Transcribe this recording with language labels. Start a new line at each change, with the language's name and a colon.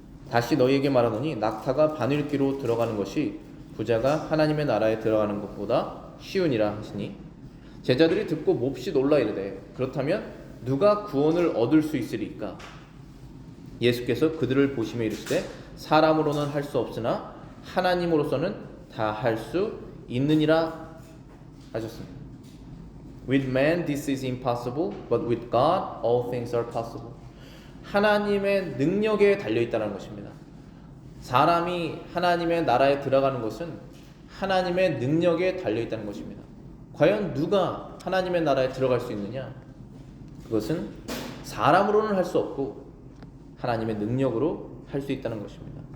Korean: 다시 너희에게 말하노니 낙타가 바늘귀로 들어가는 것이 부자가 하나님의 나라에 들어가는 것보다 쉬우니라 하시니 제자들이 듣고 몹시 놀라 이르되 그렇다면 누가 구원을 얻을 수 있으리까? 예수께서 그들을 보시며 이르시되 사람으로는 할 수 없으나 하나님으로서는 다 할 수 있느니라 하셨습니다.
English: With man this is impossible, but with God all things are possible.
Korean: 하나님의 능력에 달려있다는 것입니다. 사람이 하나님의 나라에 들어가는 것은 하나님의 능력에 달려있다는 것입니다. 과연 누가 하나님의 나라에 들어갈 수 있느냐? 그것은 사람으로는 할 수 없고 하나님의 능력으로 할 수 있다는 것입니다.